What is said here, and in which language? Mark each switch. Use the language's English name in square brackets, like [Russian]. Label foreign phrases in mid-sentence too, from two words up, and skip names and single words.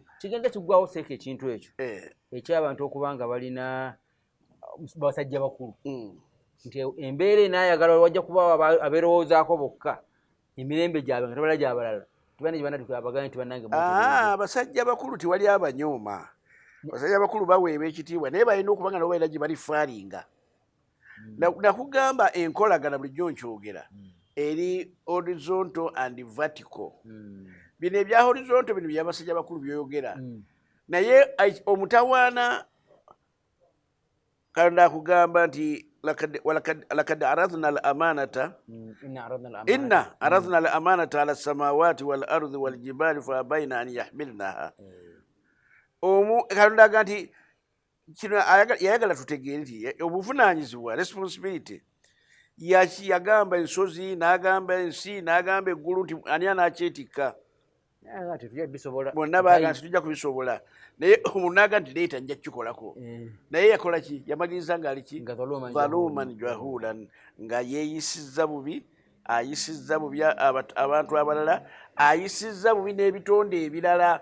[Ganda] kigenda kiggwawo seeka ekintu ekyo ekyabantu okuba nga balina basajja bakulu nti embeera enayagala wajja kuba abeerowoozaako bokka emirembe gyabwe nga tebala gyabalala tibanaabagane nti bannange abasajja bakulu tewali abanyooma. Abasajja bakulu baweebwa ekitiibwa naye balina okuba nga nabo balina gye balifaaringa. Nakugamba enkolagana bulijjo nkyogera eri [English] horizontal and vertical. [Ganda] Bino ebya horizontal bino byabasajja bakulu byoyogera naye omutawaana kandi akugamba nti [Arabic] لقد عرضنا الأمانة إنا عرضنا الأمانة على السماوات والأرض والجبال فأبين أن يحملنها. [Ganda] Katonda aga nti kino yayagala tutegeere nti obuvunaanyizibwa responsibility yagamba ensozi n'agamba ensi n'agamba eggulu nti ani anakyetikka. Bonna baaga nti tujja kubisobola naye omunaga nti leeta nja kukikolako naye yakola ki yamaliriza nga aliki [Arabic] ظلوما جهولا [Ganda] nga yeeyisizza bubi ayisizza bubi abantu abalala ayisizza bubi n'ebitonde ebirala.